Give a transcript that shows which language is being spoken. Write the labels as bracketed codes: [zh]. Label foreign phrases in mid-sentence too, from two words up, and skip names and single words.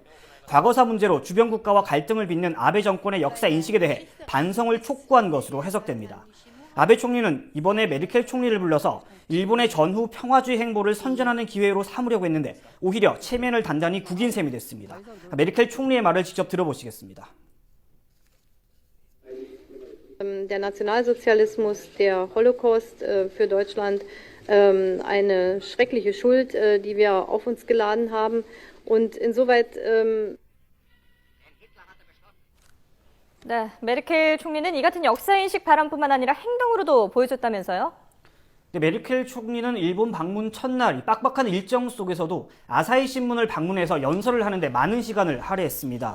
[ko] 과거사 문제로 주변 국가와 갈등을 빚는 아베 정권의 역사 인식에 대해 반성을 촉구한 것으로 해석됩니다. 아베 총리는 이번에 메르켈 총리를 불러서 일본의 전후 평화주의 행보를 선전하는 기회로 삼으려고 했는데 오히려 체면을 단단히 구긴 셈이 됐습니다. 메르켈 총리의 말을 직접 들어보시겠습니다. [de] Der Nationalsozialismus, der Holocaust für Deutschland eine schreckliche Schuld, die wir auf uns geladen haben. Und insoweit [ko] 네, 메르켈 총리는 이 같은 역사인식 발언뿐만 아니라 행동으로도 보여줬다면서요? 네, 메르켈 총리는 일본 방문 첫날 빡빡한 일정 속에서도 아사히 신문을 방문해서 연설을 하는데 많은 시간을 할애했습니다.